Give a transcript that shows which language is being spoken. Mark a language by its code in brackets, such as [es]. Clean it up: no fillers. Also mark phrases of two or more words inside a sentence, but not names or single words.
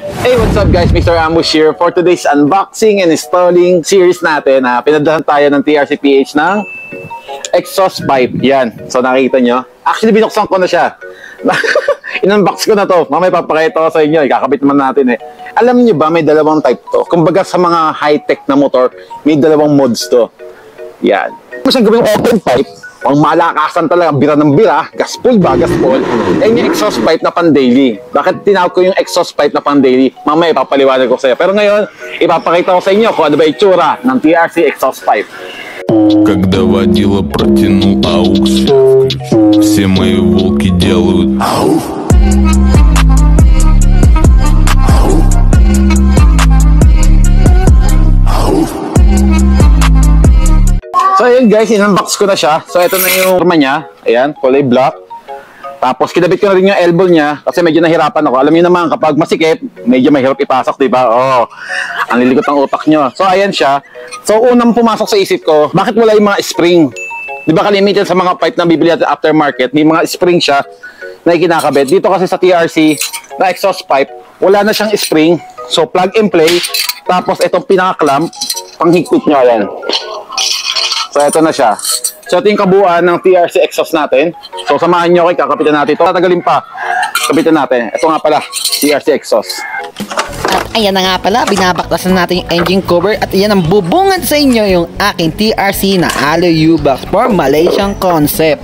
[en] Hey, what's up guys? Mr. Ambush here for today's unboxing and installing series natin. [tl] Pinadahan tayo ng TRC-PH ng [en] exhaust pipe. [tl] Yan. So nakita nyo. Actually, binuksan ko na siya. In-unbox ko na to. Mamaya papakita ko sa inyo. Ikakabit naman natin eh. Alam nyo ba, may dalawang type to. Kumbaga sa mga high-tech na motor, may dalawang modes to. Yan. Kung siyang gawing [en] open pipe, [tl] ang malakasan talaga, bira ng bira, gaspol ba, gaspol. Eh yung [en] exhaust pipe [tl] na pan-daily. Bakit tinawag ko yung [en] exhaust pipe [tl] na pan-daily? Mamaya ipapaliwanag ko sa'yo. Pero ngayon, ipapakita ko sa inyo kung ano ba itsura ng TRC [en] exhaust pipe. [ru] Когда водила протянул аукс, все мои волки делают ауф. [tl] So ayun guys, in-unbox ko na siya. So ito na yung forma niya. Ayan, kulay black. Tapos kinabit ko na rin yung elbow niya kasi medyo nahirapan ako. Alam niyo naman kapag masikip, medyo mahirap ipasok, 'di ba? Oh. Ang lilikot ng utak niyo. So ayan siya. So unang pumasok sa isip ko, bakit wala yung mga spring? 'Di ba kalimitan sa mga pipe na bibili natin aftermarket, may mga spring siya na ikinakabit. Dito kasi sa TRC na exhaust pipe, wala na siyang spring. [en] So plug and play. [tl] Tapos itong pinaka-clamp, panghigpit niyo yan. So, ito na siya. So, ito yung kabuuan ng TRC exhaust natin. So, samahan nyo kayo, kakapitan natin ito. Tatagalin pa. Kapitan natin. Ito nga pala, TRC exhaust. At ayan na nga pala, binabaklasan natin yung engine cover at ayan ang bubungad sa inyo yung aking TRC na [en] alloy U-box for Malaysian concept.